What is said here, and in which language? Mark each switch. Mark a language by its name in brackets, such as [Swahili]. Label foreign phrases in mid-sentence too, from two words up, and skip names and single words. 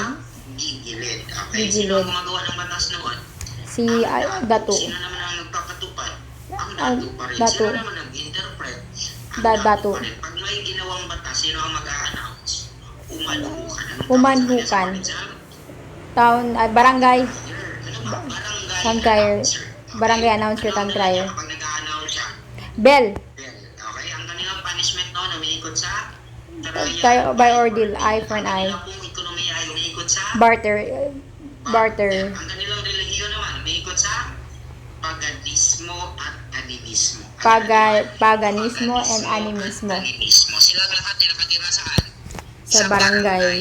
[Filipino] gigilid. Okay, Gigilid. sino ang gumagawa ng batas noon? Si Dato. Sino naman ang nagpapatupad? Ang Ang dato pa rin. dato. Sino naman nag-interpret? Ang Dato. pa rin. Pag may ginawang batas, sino ang mag-a-announce? Umaluhukan. Anong Umanhukan. tawag sa exam? Town, barangay. Ano ba? Barangay [English] Town crier. [Filipino] announcer. [English] Barangay announcer, town crier. [Filipino] Kapag nag-a-announce siya, Bell. [English] well, okay, [Filipino] ang kanilang punishment noon, umiikot sa [English] Tayo by ordeal, eye for an eye. [Filipino] Ang kanilang pong ekonomiya ay umiikot sa Barter. Barter. Ang kanilang relihiyon naman, umiikot sa paganismo at animismo. Paganismo and animismo. Animismo. Silang lahat ay nakatira saan? Sa barangay.